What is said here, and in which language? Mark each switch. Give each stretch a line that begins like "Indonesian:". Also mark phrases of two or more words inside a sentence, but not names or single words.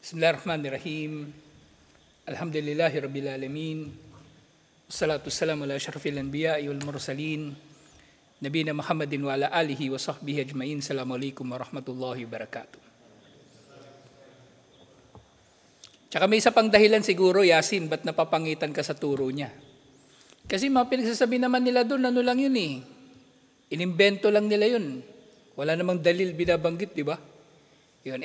Arabic: بسم الله الرحمن الرحيم. الحمد لله رب العالمين. والصلاة والسلام على أشرف الأنبياء والمرسلين. نبينا محمد وعلى آله وصحبه أجمعين. السلام عليكم ورحمة الله وبركاته.
Filipino: Tsaka may isa pang dahilan siguro, Yasin, ba't napapangitan ka sa turo niya? Kasi mga pinagsasabi naman nila doon, ano lang yun eh. Inimbento lang nila yun. Wala namang dalil binabanggit, di ba? Yun.